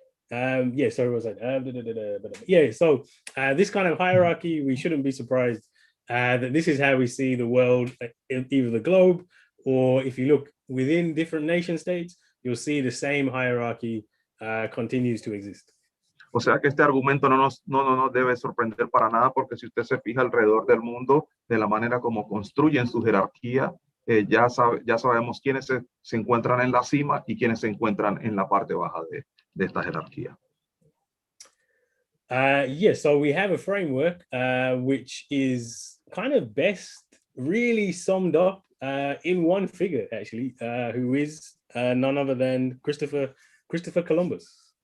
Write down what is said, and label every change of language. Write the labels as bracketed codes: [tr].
[en] Yeah, sorry, what was that? Yeah, so this kind of hierarchy, we shouldn't be surprised that this is how we see the world, either the globe, or if you look within different nation states, you'll see the same hierarchy continues to exist. [es] O sea que este argumento no nos debe sorprender para nada, porque si usted se fija alrededor del mundo, de la manera como construyen su jerarquía, ya sabemos quiénes se encuentran en la cima y quiénes se encuentran en la parte baja de esta jerarquía. [en] Yes, so we have a framework which is kind of best really summed up in one figure, actually, who is none other than Christopher Columbus.